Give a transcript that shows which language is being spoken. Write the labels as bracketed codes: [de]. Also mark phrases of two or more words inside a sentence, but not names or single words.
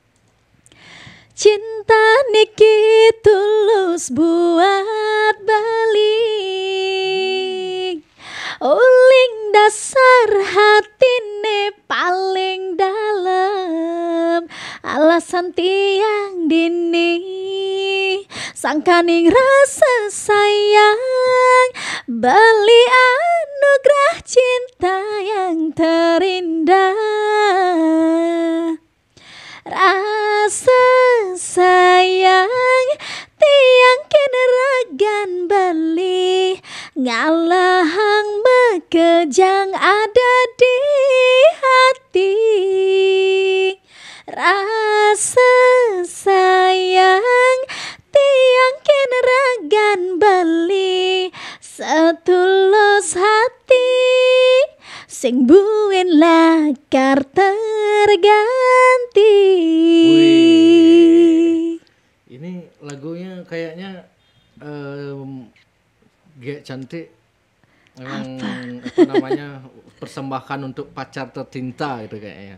[ban] Cinta niki tulus buat balik, uling dasar hatine paling dalam, alasan tiang dini sangkaning rasa sayang, beli anugerah [id] cinta yang terindah. [ban] Rasa sayang tiang keneragan beli, ngalahang bekejang [id] ada di hati. [ban] Rasa sayang tiang keneragan beli, [id] setulus hati [ban] sing buin lakar terganti. Wih. [id] Ini lagunya kayaknya Gek Cantik memang apa namanya persembahan untuk pacar tercinta gitu kayaknya.